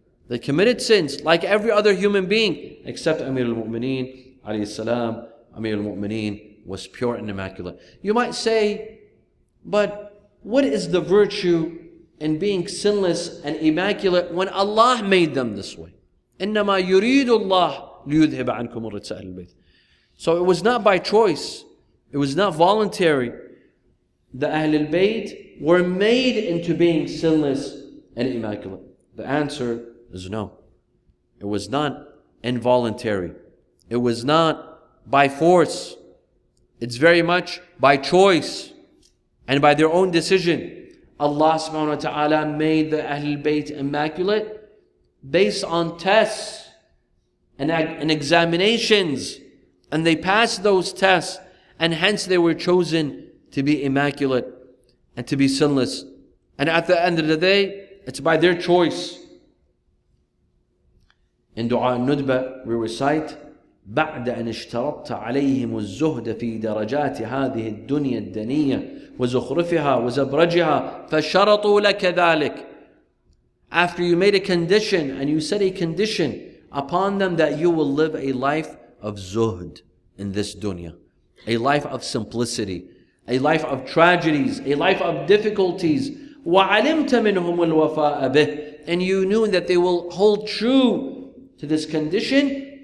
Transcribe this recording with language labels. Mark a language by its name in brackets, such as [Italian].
[English] They committed sins like every other human being, except Amir al-Mu'mineen alayhi salam. Amir al-Mu'mineen was pure and immaculate. You might say, but what is the virtue in being sinless and immaculate when Allah made them this way? [Arabic] إنما يريد الله ليذهب عنكم الرجس أهل البيت. [English] So it was not by choice. It was not voluntary. The Ahl al-Bayt were made into being sinless and immaculate. The answer is no. It was not involuntary. It was not by force. It's very much by choice and by their own decision. Allah subhanahu wa ta'ala made the Ahl al-Bayt immaculate based on tests and examinations. And they passed those tests, and hence they were chosen to be immaculate and to be sinless. And at the end of the day, it's by their choice. In Dua al-Nudba, we recite [Arabic] بعد أن اشترطت عليهم الزهد في درجات هذه الدنيا الدنية وزخرفها وزبرجها فشرطوا لك ذلك. [English] After you made a condition and you set a condition upon them that you will live a life of zuhd in this dunya, a life of simplicity, a life of tragedies, a life of difficulties. [Arabic] وَعَلِمْتَ مِنْهُمُ الْوَفَاءَ بِهِ, [English] and you knew that they will hold true to this condition.